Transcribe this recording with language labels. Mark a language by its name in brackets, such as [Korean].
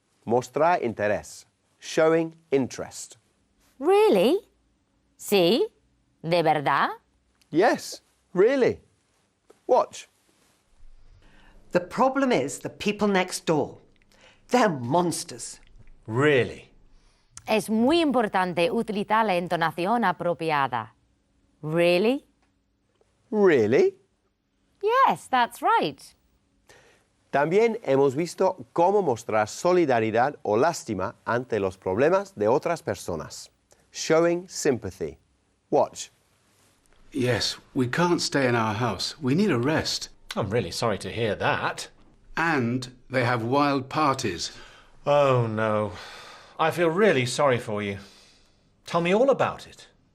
[Spanish] Mostrar interés. [English] Showing interest. Really? [Spanish] Sí? ¿De verdad? [English] Yes, really. Watch. The problem is the people next door. They're monsters. Really? [Spanish] Es muy importante utilizar la entonación apropiada. [English] Really? Really? Yes, that's right. [Spanish] También hemos visto cómo mostrar solidaridad o lástima ante los problemas de otras personas. [English] Showing sympathy. Watch. Yes, we can't stay in our house. We need a rest. I'm really sorry to hear that. And they have wild parties. Oh, no. I feel really sorry for you. Tell me all about it.